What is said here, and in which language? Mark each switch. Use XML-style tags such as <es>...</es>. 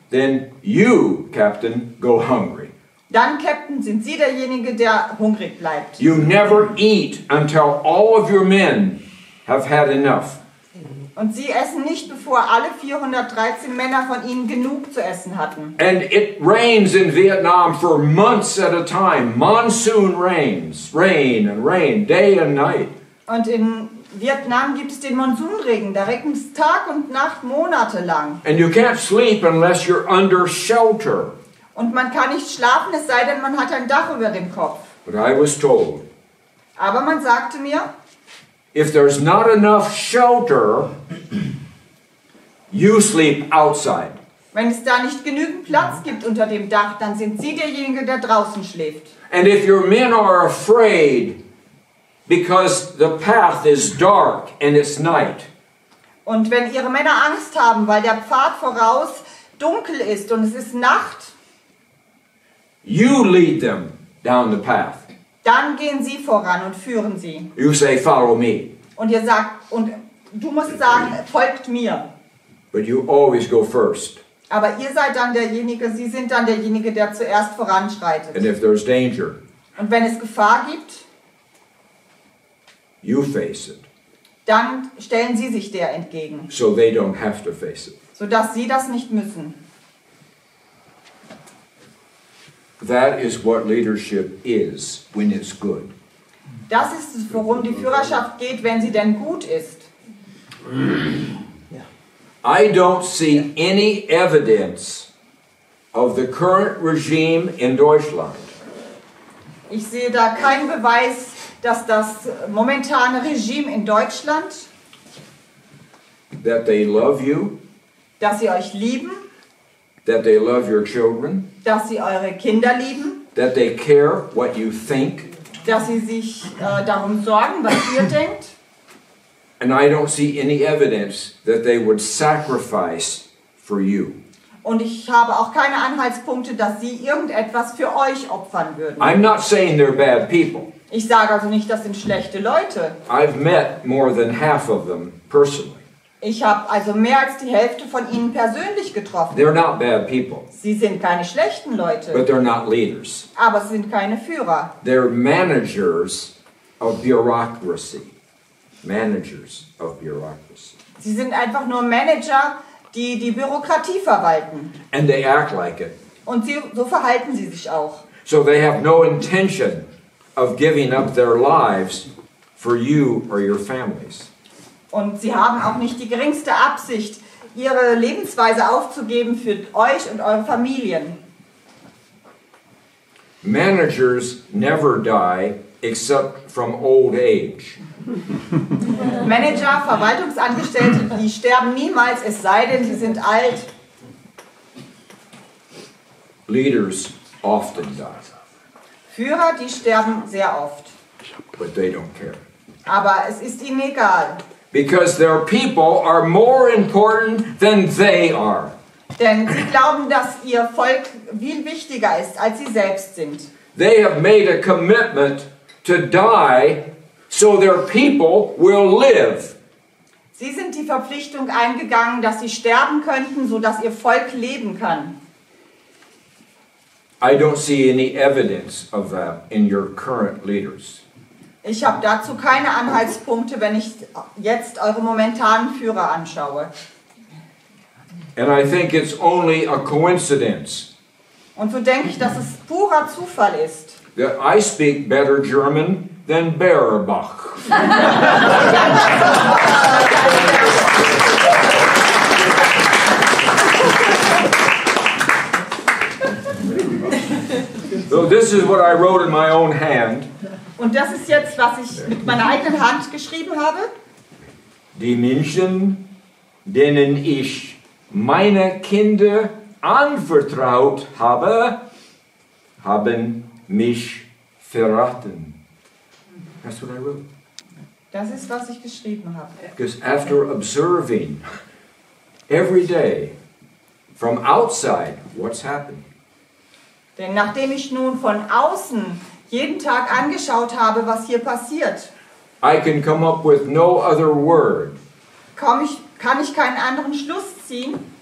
<en>then you, Captain, go hungry.</en> <de>dann, Captain, sind Sie derjenige, der hungrig bleibt.</de> <en>You never eat until all of your men have had enough.</en> <de>Und Sie essen nicht, bevor alle 413 Männer von Ihnen genug zu essen hatten.</de> <en>And it rains in Vietnam for months at a time. Monsoon rains, rain and rain, day and night.</en> <de>Und in Vietnam gibt es den Monsunregen, da regnet es Tag und Nacht monatelang.</de> <en>And you can't sleep unless you're under shelter.</en> <de>Und man kann nicht schlafen, es sei denn, man hat ein Dach über dem Kopf.</de> <en>But I was told,</en> <de>Aber man sagte mir,</de> <en>if there's not enough shelter, you sleep outside.</en> <de>wenn es da nicht genügend Platz gibt unter dem Dach, dann sind Sie derjenige, der draußen schläft.</de> <en>And if your men are afraid because the path is dark and it's night,</en> <de>Und wenn Ihre Männer Angst haben, weil der Pfad voraus dunkel ist und es ist Nacht,</de> <en>you lead them down the path.</en> <de>dann gehen Sie voran und führen sie.</de> <en>You say, follow me.</en> <de>Und ihr sagt, und du musst sagen, folgt mir.</de> <en>But you always go first.</en> <de>Aber ihr seid dann derjenige, Sie sind dann derjenige, der zuerst voranschreitet.</de> <en>And if there's danger,</en> <de>Und wenn es Gefahr gibt,</de> <en>you face it,</en> <de>dann stellen Sie sich der entgegen,</de> <en>so they don't have to face it.</en> <de>sodass Sie das nicht müssen.</de> <en>That is what leadership is when it's good.</en> <de>Das ist es, worum die Führerschaft geht, wenn sie denn gut ist.</de> <en>I don't see any evidence of the current regime in Deutschland</en> <de>Ich sehe da keinen Beweis, dass das momentane Regime in Deutschland,</de> <en>that they love you,</en> <de>dass sie euch lieben,</de> <en>that they love your children,</en> <de>dass sie eure Kinder lieben,</de> <en>that they care what you think,</en> <de>dass sie sich darum sorgen, was ihr denkt.</de> <en>and I don't see any evidence that they would sacrifice for you.</en> <de>Und ich habe auch keine Anhaltspunkte, dass sie irgendetwas für euch opfern würden.</de> <en>I'm not saying they're bad people.</en> <de>Ich sage also nicht, das sind schlechte Leute.</de> <en>I've met more than half of them personally.</en> <de>Ich habe also mehr als die Hälfte von ihnen persönlich getroffen.</de> <en>They're not bad people,</en> <de>Sie sind keine schlechten Leute,</de> <en>but they're not leaders.</en> <de>aber sie sind keine Führer.</de> <en>They're managers of bureaucracy. Managers of bureaucracy.</en> <de>Sie sind einfach nur Manager, die die Bürokratie verwalten.</de> <en>And they act like it.</en> <de>Und so verhalten sie sich auch.</de> <en>So they have no intention of giving up their lives for you or your families.</en> <de>Und sie haben auch nicht die geringste Absicht, ihre Lebensweise aufzugeben für euch und eure Familien.</de> <en>Managers never die except from old age.</en> <de>Manager, Verwaltungsangestellte, die sterben niemals, es sei denn, sie sind alt.</de> <en>Leaders often die,</en> <de>Führer, die sterben sehr oft.</de> <en>but they don't care.</en> <de>Aber es ist ihnen egal.</de> <en>Because their people are more important than they are.</en> <de>Denn sie glauben, dass ihr Volk viel wichtiger ist, als sie selbst sind.</de> <en>They have made a commitment to die so their people will live.</en> <de>Sie sind die Verpflichtung eingegangen, dass sie sterben könnten, sodass ihr Volk leben kann.</de> <en>I don't see any evidence of that in your current leaders.</en> <de>Ich habe dazu keine Anhaltspunkte, wenn ich jetzt eure momentanen Führer anschaue.</de> <en>And I think it's only a coincidence</en> <de>Und so denke ich, dass es purer Zufall ist.</de> <en>that I speak better German than Beerbach. So this is what I wrote in my own hand.</en> <de>Und das ist jetzt, was ich mit meiner eigenen Hand geschrieben habe. Die Menschen, denen ich meine Kinder anvertraut habe, haben mich verraten.</de> <en>That's what I wrote.</en> <de>Das ist, was ich geschrieben habe.</de> <en>Because after observing every day from outside what's happening,</en> <de>Denn nachdem ich nun von außen jeden Tag angeschaut habe, was hier passiert,</de> <en>I can come up with no other word</en> <de>kann ich keinen anderen Schluss ziehen,</de>